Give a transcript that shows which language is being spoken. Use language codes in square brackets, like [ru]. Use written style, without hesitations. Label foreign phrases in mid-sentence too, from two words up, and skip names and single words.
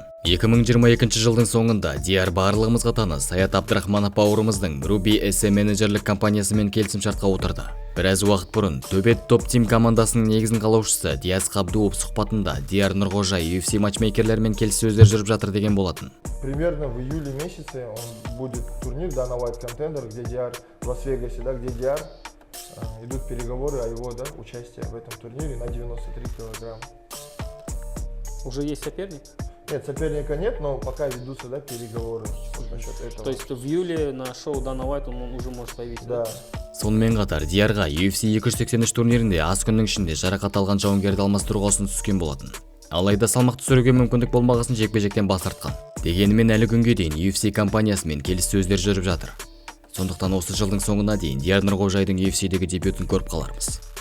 [kk] 2022 жылдың соңында Диар барлығымызға таныс Саят Абдрахманов бауырымыздың Ruby SE менеджерлік компаниясымен келісімшартқа отырды. Біраз уақыт бұрын Tubet Top Team командасының негізін қалаушысы Диас Қабдуов сұхбатында Диар Нұрғожай UFC матчмейкерлермен келіссөздер жүріп жатыр деген болатын. [ru] Примерно в июле месяце он будет турнир Dana White Contender, где Диар в Лас-Вегасе, да, где Диар идут переговоры о его участии в этом турнире на 93 килограмма. Уже есть соперник? Нет, соперника нет, но пока ведутся переговоры насчет этого. То есть в июле на шоу Дана Уайт он уже может появиться? Да. [kk] Сонымен қатар Диярға UFC 283 турнирінде аз күннің ішінде жарақат алған жауынгерді алмастыруға ұсыныс түскен болатын. Алайда салмақ түсіруге мүмкіндік болмағасын жекпе-жектен бас тартқан. Дегенмен әлі күнге дейін UFC компаниясымен келіссөздер жүріп жатыр. Сондықтан осы жылдың соңына дейін Дияр Нұрғожайдың UFC-дегі дебютын көріп қалармыз.